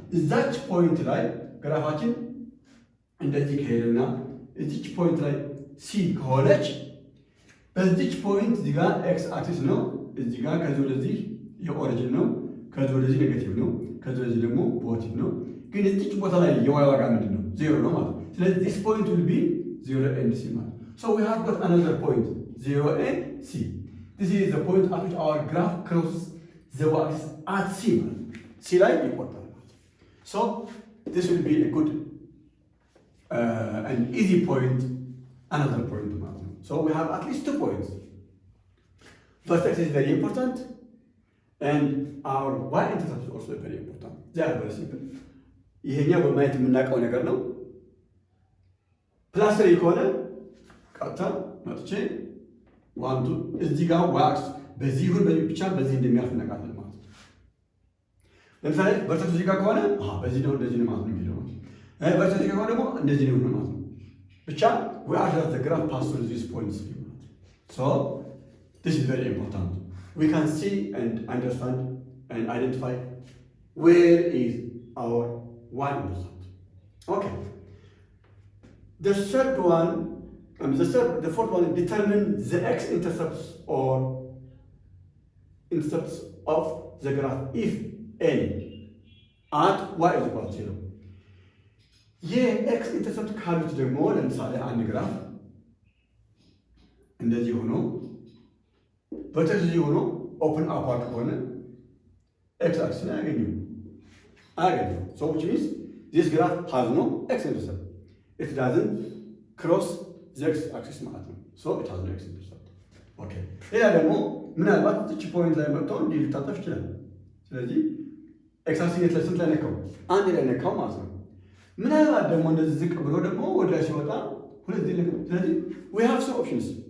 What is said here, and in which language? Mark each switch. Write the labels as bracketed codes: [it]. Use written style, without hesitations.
[am] እዛች ፖይንት ላይ ግራፋችን እንደዚህ ከሄደና እዚች ፖይንት ላይ c ከሆነች በዚች ፖይንት እዚህ ጋር ኤክስ አክሲስ ነው። እዚህ ጋር ከዚህ ወደዚህ የኦሪጂን ነው፣ ከዚህ ወደዚህ ኔጌቲቭ ነው፣ ከዚህ ወደዚህ ደግሞ ፖዚቲቭ ነው። ግን እዚች ቦታ ላይ የዋይ ዋጋ ምንድን ነው? ዜሮ ነው ማለት ነው። ስለዚህ [en] this point will be 0 and c [am] ማለት ነው። [en] So we have got another point 0 and c. This is the point at which our graph crosses the y-axis at c [am] ማለት ነው። c ላይ ይቆርጣል ማለት ነው። [en] So this will be a good an easy point, another point [am] ማለት ነው. [en] So we have at least 2 points. First x is very important and our y-intercept is also very important. They are very simple. [am] ይሄኛው በማየት የምናውቀው ነገር ነው። ፕላስ 3 ከሆነ ቀጥታ መጥቼ ዋንቱ እዚህ ጋር ዋክስ በዚህ ይሁን ብቻ በዚህ እንደሚያልፍ እናውቃለን ማለት ነው። ለምሳሌ ቨርተክሱ እዚህ ጋር ከሆነ በዚህ ነው እንደዚህ ነው ማለት ነው የሚሄደው ማለት ነው። ቨርተክሱ እዚህ ጋር ከሆነ ደግሞ እንደዚህ ነው ማለት ነው። ብቻ [en] we are just the graph pass through these points. So this is very important. We can see and understand and identify where is our y-intercept. Okay. The third one, the fourth one, determine the x-intercepts or intercepts of the graph if any at y is equal to 0. [am] የx-intercept ካሉት ደግሞ ለምሳሌ አንድ ግራፍ እንደዚህ ሆኖ በተዚህ ሆኖ ኦፕን አፓርት ከሆነ x አክሲስ አያገኙም። [en] So which means this graph has no x-intercept. It doesn't cross the x-axis [am] ማለት ነው። [en] So it has no x-intercept. Okay. [am] ሌላ ደግሞ ምናልባት እቺ ፖይንት ላይ መጥቶ እንዲህ ሊታጠፍ ይችላል። ስለዚህ x-axis ላይ ስንት ላይ ነካው? አንድ ላይ ነካው ማለት ነው። ምናልባት ደግሞ እንደዚህ ዝቅ ብሎ ደግሞ ወደ ላይ ሲወጣ ሁለት ላይ ነካው። ስለዚህ [en] we have some options.